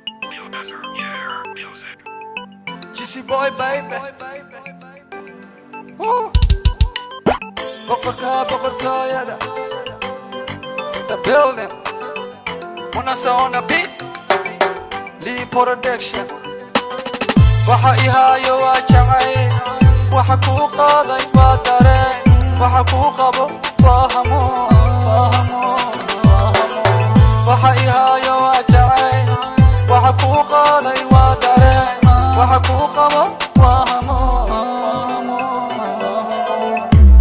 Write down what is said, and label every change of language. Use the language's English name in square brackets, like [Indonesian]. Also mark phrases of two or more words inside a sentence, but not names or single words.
[English] New Desert Year Music. Jizzy Boy, baby. [Somali] Woo. Boqorka, boqortooyada. [English] The building. Wanna sound a beat. Lee Production. [Somali] Waxa i haayo waa jacayl. Waxa kuu qaaday waa dareen. Waxa kuu qabo waa hamuun, waa hamuun, waa hamuun. Waxa i haayo waa jacayl. Waxa kuu qaaday waa dareen. Waxa kuu qabo waa hamuun, waa hamuun, waa hamuun.